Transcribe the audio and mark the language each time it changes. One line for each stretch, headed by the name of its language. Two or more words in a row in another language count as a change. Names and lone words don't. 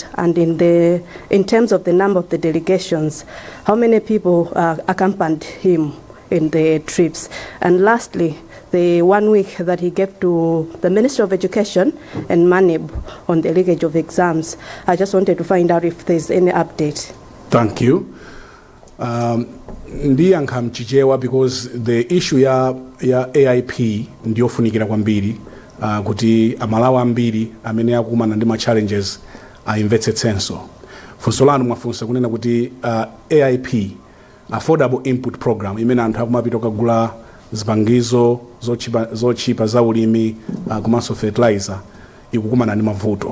English: And in terms of the number of the delegations, how many people accompanied him in the trips? And lastly, the 1 week that he gave to the Minister of Education and Manib on the leakage of exams. I just wanted to find out if there's any update. Thank you.
Nyanja: Ndiyankha mchichewa
English: because the issue
Nyanja: ya AIP ndiyofunikira kwambiri kuti amalawi ambiri amene akumana ndi ma challenges aimvetsetsenso. Funso lanu mwafunsa kunena kuti AIP,
English: Affordable Input Program,
Nyanja: imene anthu akumapita kugula zipangizo zochipa za ulimi komanso fertilizer ikukumana ndi mavuto.